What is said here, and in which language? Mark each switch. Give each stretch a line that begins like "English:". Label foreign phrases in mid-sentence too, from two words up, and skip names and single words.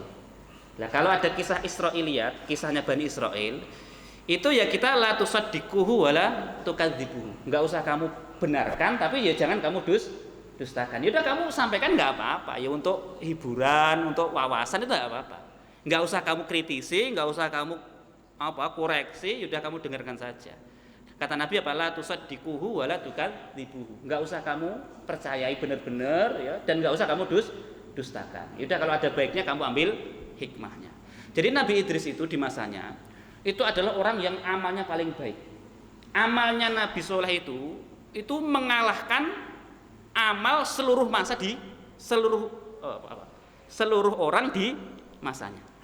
Indonesian: Nah, kalau ada kisah Israiliyat, kisahnya Bani Israel, itu ya kita
Arabic: لا تصدقوه ولا تكذبوه.
Indonesian: Enggak usah kamu benarkan, tapi ya jangan kamu dustakan. Ya udah kamu sampaikan enggak apa-apa, ya untuk hiburan, untuk wawasan itu enggak apa-apa. Enggak usah kamu kritisi, enggak usah kamu koreksi, ya udah kamu dengarkan saja. Kata Nabi apa?
Arabic: لا تصدقوه ولا تكذبوه.
Indonesian: Enggak usah kamu percayai benar-benar ya, dan enggak usah kamu dustakan. Ya udah kalau ada baiknya kamu ambil hikmahnya. Jadi Nabi Idris itu di masanya itu adalah orang yang amalnya paling baik. Amalnya Nabi Soleh itu mengalahkan amal seluruh masa di seluruh orang di masanya.